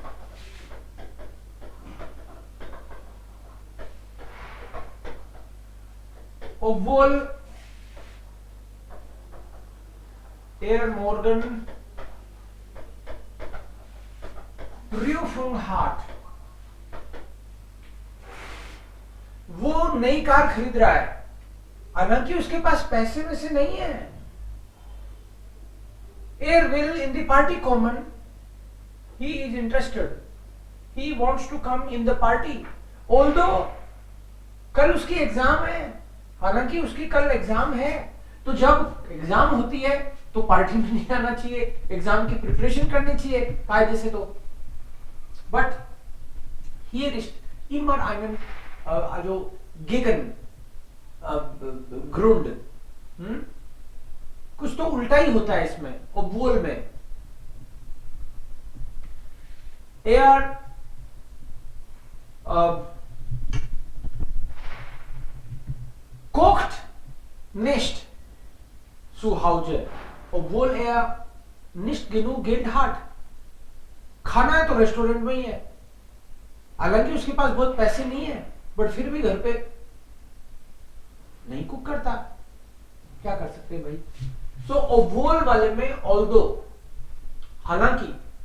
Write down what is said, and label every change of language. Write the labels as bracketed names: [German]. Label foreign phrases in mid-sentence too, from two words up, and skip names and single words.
[German] Obwohl er morgen Prüfung hat. [Hindi] वो नई कार खरीद रहा है, हालांकि उसके पास पैसे वैसे नहीं है. [German] Er will [English] in the party [German] kommen. [English] He is interested. He wants to come in the party. [Hindi] Although कल उसकी एग्जाम है, हालांकि उसकी कल एग्जाम है, तो जब एग्जाम होती है तो पार्टी में नहीं आना चाहिए, एग्जाम की प्रिपरेशन करनी चाहिए कायदे से. [German] तो [English] but here is [German] immer einen also gegen Grund. [Hindi] कुछ तो उल्टा ही होता है इसमें. [German] obwohl [Hindi] में [German] er kocht nicht zu Hause, obwohl er nicht genug Geld hat. [Hindi] खाना है तो रेस्टोरेंट में ही है, हालांकि उसके पास बहुत पैसे नहीं है, बट फिर भी घर पे नहीं कुक करता. क्या कर सकते हैं भाई. सो obwohl वाले में although, हालांकि.